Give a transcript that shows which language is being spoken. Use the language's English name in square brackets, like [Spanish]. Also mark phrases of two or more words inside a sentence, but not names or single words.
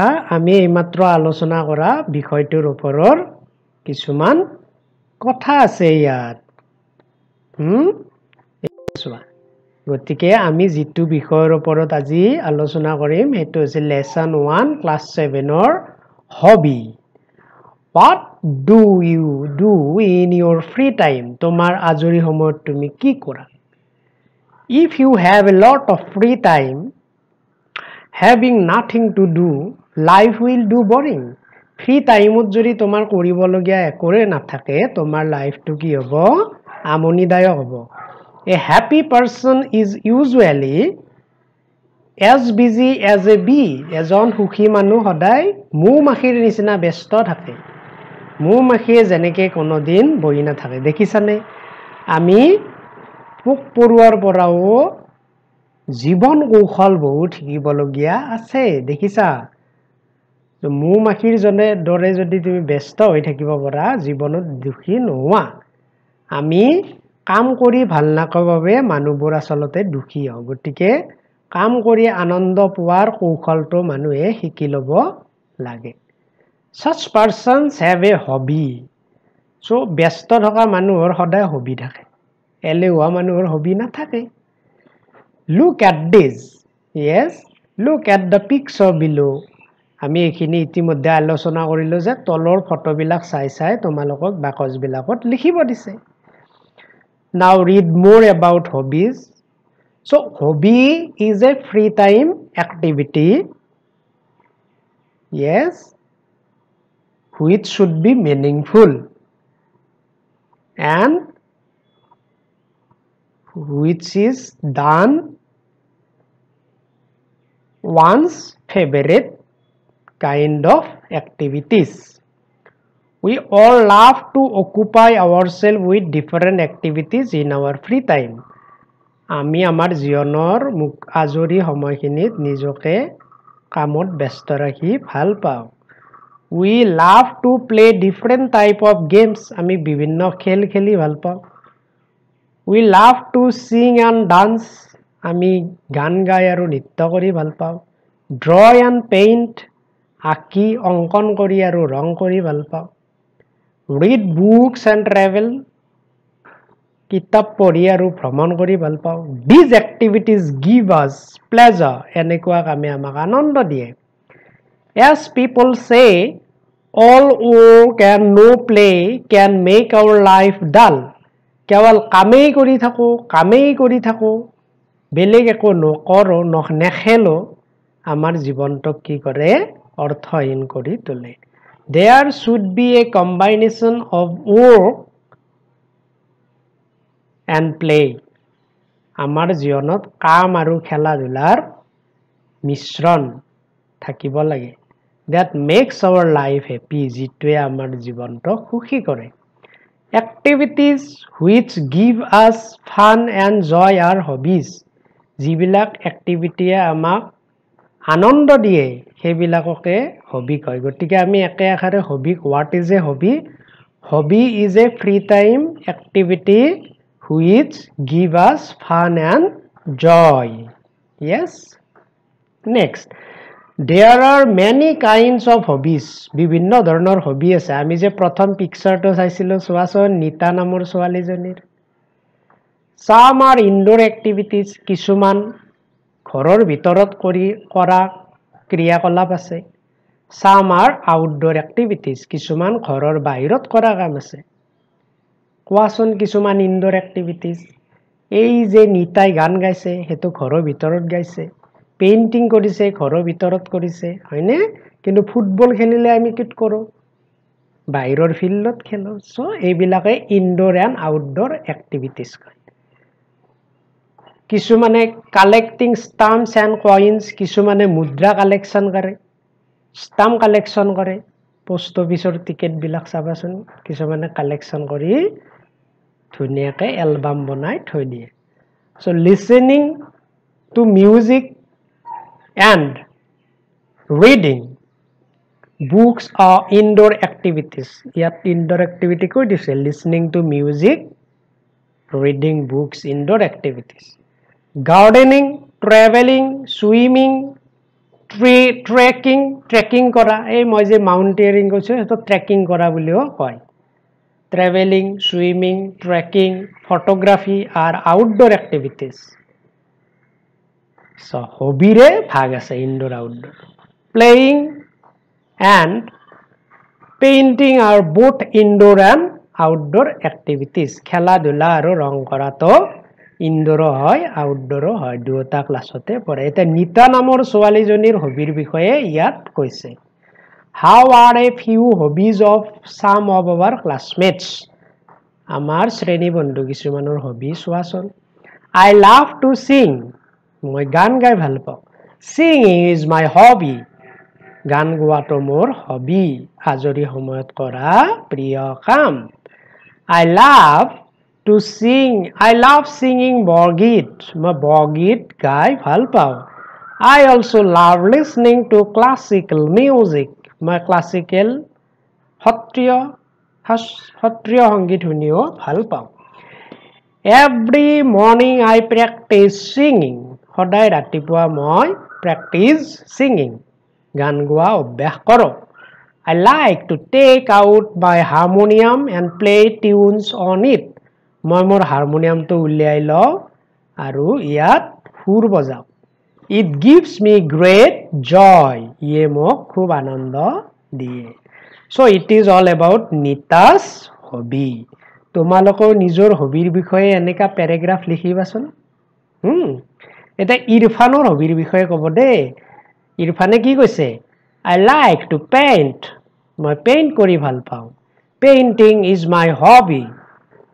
[Assamese] আমি এইমাত্ৰ আলোচনা কৰা বিষয়টোৰ ওপৰৰ কিছুমান কথা আছে ইয়াত। চোৱা গতিকে আমি যিটো বিষয়ৰ ওপৰত আজি আলোচনা কৰিম সেইটো হৈছে লেসন 1 ক্লাস 7ৰ হবি। [English] What do you do in your free time? [Assamese] তোমার আজৰি সময়ত তুমি কি কৰা? [English] If you have a lot of free time, having nothing to do, life will do boring. Free time [Assamese] যদি তোমাৰ কৰিবলগীয়া একোৰে নাথাকে, তোমাৰ লাইফটো কি হ'ব? আমনিদায়ক হ'ব। [English] A happy person is usually as busy as a bee. [Assamese] এজন সুখী মানুহ সদায় মৌ-মাখিৰ নিচিনা ব্যস্ত থাকে। মৌ-মাখিয়ে যেনেকে কোনোদিন বহি নাথাকে। দেখিছানে? আমি পোক পৰুৱাৰ পৰাও জীৱন কৌশল বহুত শিকিবলগীয়া আছে। দেখিছা? মৌ-মাখিৰ দৰে যদি তুমি ব্যস্ত হৈ থাকিব পাৰা, জীৱনত দুখী নোহোৱা। আমি কাম কৰি ভাল নাপাওঁ বাবে মানুহবোৰ আচলতে দুখী হয়। গতিকে কাম কৰি আনন্দ পোৱাৰ কৌশলটো মানুহে শিকি ল'ব লাগে। [English] Such persons have a hobby. [Assamese] So ব্যস্ত থকা মানুহৰ সদায় হবি থাকে। এলেহুৱা মানুহৰ হবি নাথাকে। [English] Look at this. Yes, look at the picture below. [Assamese] আমি এইখিনি ইতিমধ্যে আলোচনা কৰিলো যে তলৰ ফটোবিলাক চাই তোমালোকক বাকচবিলাকত লিখিব দিছে। [English] Now read more about hobbies. So hobby is a free time activity. Yes, which should be meaningful. and which is done one's favorite kind of activities. We all love to occupy ourselves with different activities in our free time. [Assamese] আমি আমাৰ জীৱনৰ আজৰি সময়খিনিত নিজকে কামত ব্যস্ত ৰাখি ভাল পাওঁ। [English] We love to play different type of games. [Assamese] আমি বিভিন্ন খেল খেলি ভাল পাওঁ। [English] We love to sing and dance. [Assamese] আমি গান গাই আৰু নৃত্য কৰি ভাল পাওঁ। [English] Draw and paint. [Assamese] আঁকি অংকন কৰি আৰু ৰং কৰি ভাল পাওঁ। [English] Read books and travel. [Assamese] কিতাপ পঢ়ি আৰু ভ্ৰমণ কৰি ভাল পাওঁ। [English] These activities give us pleasure. [Assamese] এনেকুৱা কামে আমাক আনন্দ দিয়ে। [English] As people say, all work and no play can make our life dull. [Assamese] কেৱল কামেই কৰি থাকো বেলেগ একো নকৰো নেখেলো আমাৰ জীৱনটোক কি কৰে অৰ্থহীন কৰি তোলে। [English] There should be a combination of work and play. [Assamese] আমাৰ জীৱনত কাম আৰু খেলা ধূলাৰ মিশ্ৰণ থাকিব লাগে। [English] That makes our life happy. [Assamese] যিটোৱে আমাৰ জীৱনটোক সুখী কৰে। [English] Activities which give us fun and joy are hobbies. [Assamese] যিবিলাক এক্টিভিটিয়ে আমাক আনন্দ দিয়ে সেইবিলাককে হবি কয়। গতিকে আমি একে আখৰে হবি [English] what is a hobby? Hobby is a free time activity which give us fun and joy. Yes? Next. There are many kinds of hobbies. [Assamese] বিভিন্ন ধৰণৰ হবি আছে। আমি যে প্ৰথম পিকচাৰটো চাইছিলো চোৱাচোন নিতা নামৰ ছোৱালীজনীৰ। [English] Some are indoor activities. [Assamese] কিছুমান ঘৰৰ ভিতৰত কৰা ক্ৰিয়াকলাপ আছে। [English] Some are outdoor activities. [Assamese] কিছুমান ঘৰৰ বাহিৰত কৰা কাম আছে। কোৱাচোন কিছুমান ইনডোৰ এক্টিভিটিজ। এই যে নিতাই গান গাইছে সেইটো ঘৰৰ ভিতৰত গাইছে। পেইন্টিং কৰিছে ঘৰৰ ভিতৰত কৰিছে হয়নে? কিন্তু ফুটবল খেলিলে আমি কি কৰো বাহিৰৰ ফিল্ডত খেলো। সো এইবিলাকে [English] indoor and outdoor activities [Assamese] কয়। [English] কিছুমানে collecting stamps and coins. [Assamese] কিছুমানে মুদ্ৰা কালেকশ্যন কৰে ষ্টাম্প কালেকশ্যন কৰে। পোষ্ট অফিচৰ টিকেটবিলাক চাবাচোন কিছুমানে কালেকশ্যন কৰি ধুনীয়াকে এলবাম বনাই থৈ দিয়ে। [English] so listening to music and reading books are indoor activities. Yet indoor activity [Assamese] কৈ দিছে [English] listening to music, reading books, indoor activities. Gardening, traveling, swimming, trekking [Assamese] কৰা এই মই যে মাউণ্টেনিয়াৰিং কৈছো সেইটো ট্ৰেকিং কৰা বুলিও কয়। [English] Traveling, swimming, trekking, photography are outdoor activities. [Assamese] সো, হবিৰে ভাগ আছে [English] indoor outdoor. Playing and painting are both indoor and outdoor activities. [Assamese] খেলা ধূলা আৰু ৰং কৰা টো ইনডোৰ হয় আউটডোৰ হয় দুটা ক্লাছতে পৰে. এটা নিতা নামৰ ছোৱালী জনীৰ হবিৰ বিষয়ে ইয়াত কৈছে. [English] How are a few hobbies of some of our classmates? [Assamese] আমাৰ শ্ৰেণী বন্ধু কিছুমানৰ হবি চোৱাচোন. [English] I love to sing. [Assamese] মই গান গাই ভাল পাওঁ। [English] Singing is my hobby. [Assamese] গান গোৱাটো মোৰ হবি আজৰি সময়ত কৰা প্ৰিয় কাম। [English] I love to sing. I love singing [Assamese] বৰগীত। মই বৰগীত গাই ভাল পাওঁ। [English] I also love listening to classical music. [Assamese] মই ক্লাছিকেল সত্ৰীয় সংগীত শুনিও ভাল পাওঁ। [English] Every morning I practice singing. [Assamese] সদায় ৰাতিপুৱা মই [English] practice singing [Assamese] গান গোৱা অভ্যাস কৰোঁ। [English] I like to take out my harmonium and play tunes on it. [Assamese] মই মোৰ হাৰমনিয়ামটো উলিয়াই লওঁ আৰু ইয়াত সুৰ বজাওঁ। [English] It gives me great joy. [Assamese] ইয়ে মোক খুব আনন্দ দিয়ে। [English] So it is all about Nita's hobby. [Assamese] তোমালোকৰ নিজৰ হবিৰ বিষয়ে এনেকা পেৰাগ্ৰাফ লিখিবাচোন। এটা ইৰফানৰ হবিৰ বিষয়ে ক'ব দেই। ইৰফানে কি কৈছে? [English] I like to paint. [Assamese] মই পেইণ্ট কৰি ভাল পাওঁ। [English] Painting is my hobby.